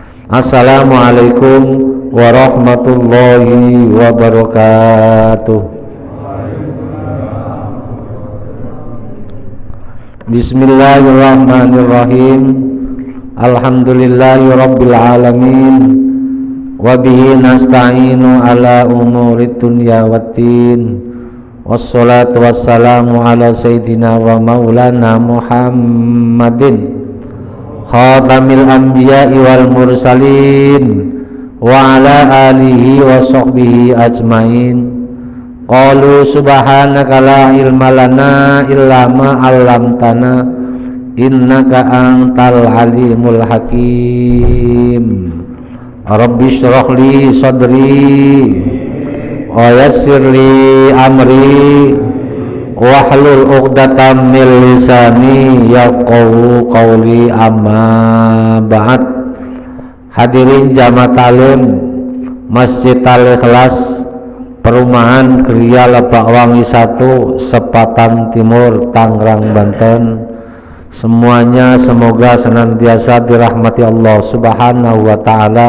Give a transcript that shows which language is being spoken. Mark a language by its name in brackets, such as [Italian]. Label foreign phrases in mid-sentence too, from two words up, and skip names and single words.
[Arabic] السلام عليكم ورحمة الله وبركاته. بسم الله الرحمن الرحيم. الحمد لله رب العالمين. وبه نستعين على أمور الدنيا والدين. والصلاة والسلام على سيدنا ومولانا محمد خاتم الأنبياء والمرسلين وعلى آله وصحبه أجمعين. قالوا سبحانك لا علم لنا إلا ما علمتنا إنك أنت العليم الحكيم. رب اشرح لي صدري ويسر لي أمري واحلل عقدة من لساني يفقهوا قولي، أما بعد. [Indonesian] Hadirin jamaah talim Masjid Al-Ikhlas Perumahan Gria Lebakwangi 1, Sepatan Timur, Tangerang, Banten. Semuanya semoga senantiasa dirahmati [Arabic] الله سبحانه وتعالى.